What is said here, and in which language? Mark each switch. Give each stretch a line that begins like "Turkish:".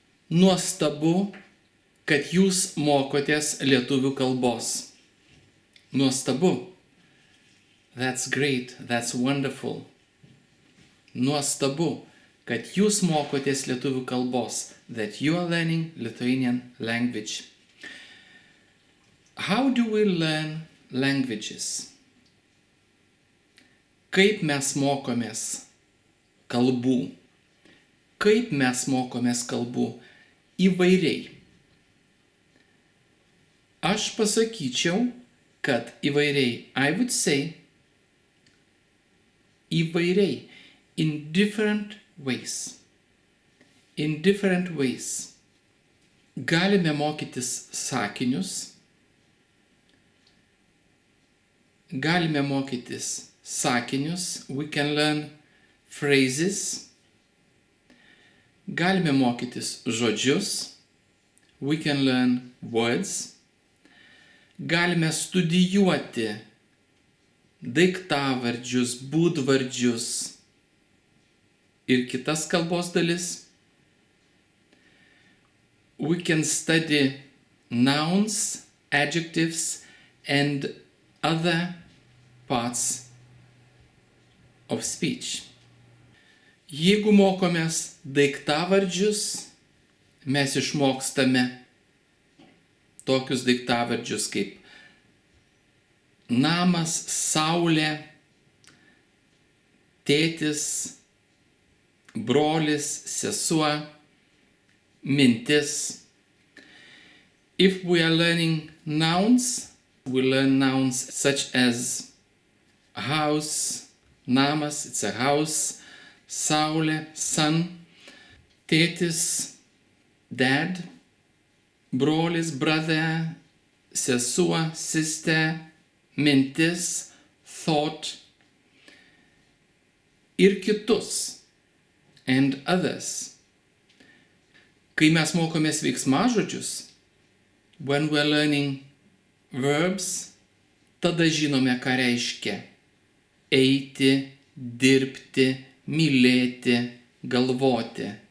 Lithuanian: Nuostabu, kad jūs mokotės lietuvių kalbos. Nuostabu.
English: That's great, that's wonderful.
Lithuanian: Nuostabu, kad jūs mokotės lietuvių kalbos.
English: That you are learning Lithuanian language. How do we learn languages?
Lithuanian: Kaip mes mokomės kalbų? Kaip mes mokomės kalbų? Įvairiai. Aš pasakyčiau, kad įvairiai.
English: I would say įvairiai. In different ways. In different ways.
Lithuanian: Galime mokytis sakinius. Galime mokytis sakinius.
English: We can learn phrases.
Lithuanian: Galime mokytis žodžius.
English: We can learn words.
Lithuanian: Galime studijuoti daiktavardžius, būdvardžius ir kitas kalbos dalis.
English: We can study nouns, adjectives and other parts of speech.
Lithuanian: Jeigu mokomės daiktavardžius, mes išmokstame tokius daiktavardžius kaip namas, saulė, tėtis, brolis, sesuo, mintis.
English: If we are learning nouns, we learn nouns such as house, namas, it's a house, saulė, sun, tėtis, dad, brolis, brother, sesuo, sister, mintis, thought
Lithuanian: ir kitus,
English: and others.
Lithuanian: Kai mes mokomės veiksmažodžius,
English: when we're learning verbs,
Lithuanian: tada žinome, ką reiškia eiti, dirbti, mylėti, galvoti.